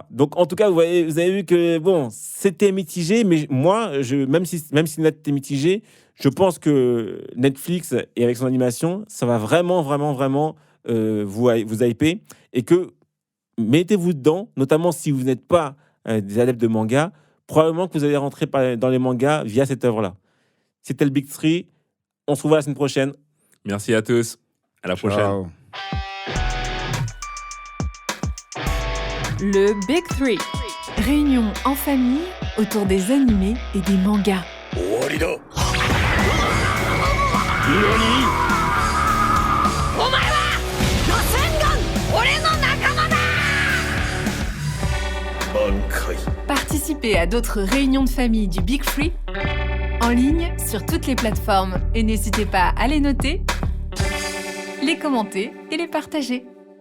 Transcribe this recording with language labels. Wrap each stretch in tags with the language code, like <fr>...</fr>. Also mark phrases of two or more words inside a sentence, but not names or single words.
<fr>Donc en tout cas, vous avez vu que bon, c'était mitigé, mais moi, même si Net était mitigé, je pense que Netflix et avec son animation, ça va vraiment vous hyper et que mettez-vous dedans, notamment si vous n'êtes pas des adeptes de manga, probablement que vous allez rentrer dans les mangas via cette œuvre-là. C'était le Big Three. On se revoit la semaine prochaine. Merci à tous. À la prochaine. Ciao. Le Big Three. Réunion en famille autour des animés et des mangas.</fr> <ja>終わりだお前はロセンガン俺の仲間だ挽回</ja> <fr>Participez à d'autres réunions de famille du Big Three en ligne sur toutes les plateformes et n'hésitez pas à les noter, les commenter et les partager.</fr>